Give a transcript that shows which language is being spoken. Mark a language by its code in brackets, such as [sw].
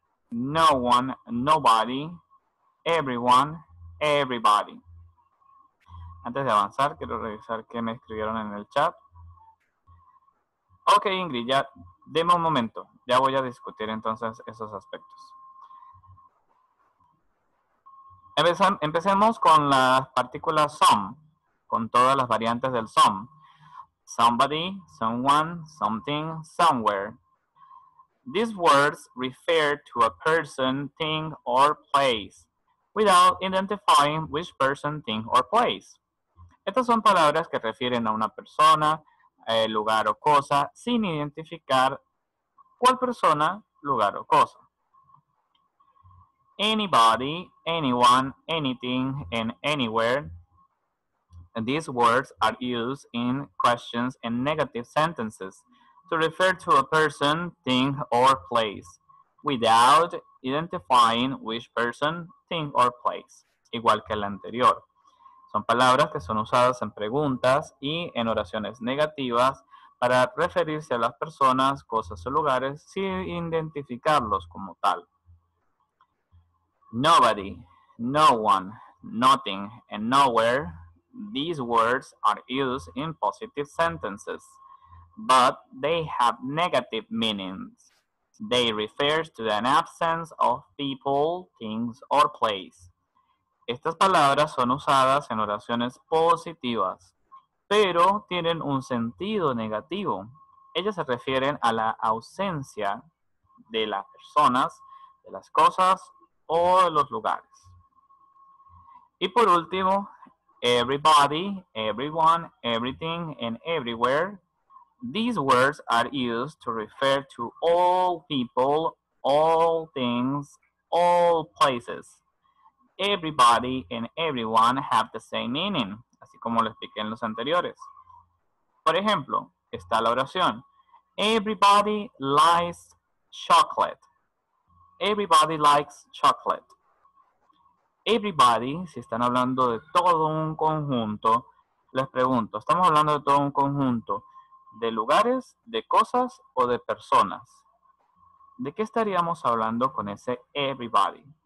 [en] no one, nobody, everyone, everybody. [es] Antes de avanzar, quiero revisar qué me escribieron en el chat. Ok, Ingrid, ya, deme un momento. Ya voy a discutir entonces esos aspectos. Empecemos con las partículas some, con todas las variantes del some. [en] Somebody, someone, something, somewhere. These words refer to a person, thing, or place, without identifying which person, thing, or place. [es] Estas son palabras que refieren a una persona, lugar o cosa, sin identificar cuál persona, lugar o cosa. [en] Anybody, anyone, anything, and anywhere. And these words are used in questions and negative sentences to refer to a person, thing, or place, without identifying which person, thing, or place, [es] igual que el anterior. Son palabras que son usadas en preguntas y en oraciones negativas para referirse a las personas, cosas o lugares sin identificarlos como tal. [en] Nobody, no one, nothing, and nowhere. These words are used in positive sentences, but they have negative meanings. They refer to an absence of people, things, or place. [es] Estas palabras son usadas en oraciones positivas, pero tienen un sentido negativo. Ellas se refieren a la ausencia de las personas, de las cosas o de los lugares. Y por último, [en] everybody, everyone, everything, and everywhere. These words are used to refer to all people, all things, all places. Everybody and everyone have the same meaning, [es] así como lo expliqué en los anteriores. Por ejemplo, está la oración. [en] Everybody likes chocolate. Everybody likes chocolate. [es] Everybody, si están hablando de todo un conjunto, les pregunto, ¿estamos hablando de todo un conjunto de lugares, de cosas o de personas? ¿De qué estaríamos hablando con ese everybody?